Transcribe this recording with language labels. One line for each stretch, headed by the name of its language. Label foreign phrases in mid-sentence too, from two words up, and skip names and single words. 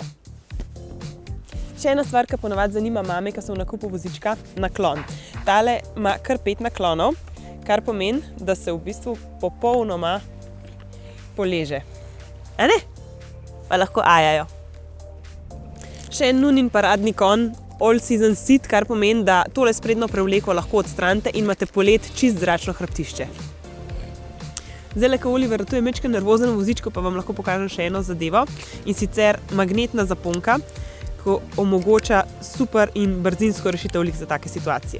Slovenian: Še ena stvar, ki ponavadi zanima mame, ki so v nakupu vozička, naklon. Tale ima kar 5 naklonov, kar pomeni, da se v bistvu popolnoma poleže. A ne? Pa lahko ajajo. Še en Nunin paradni konj,
English: all season seat,
Slovenian: kar pomeni, da tole sprednjo prevleko lahko odstranite in imate polet čist zračno hrbtišče. Zdaj, ko Oliver tu je majčkeno nervozen v vozičku, pa vam lahko pokažem še eno zadevo, in sicer magnetna zaponka, ki omogoča super in brzinsko rešitev za take situacije.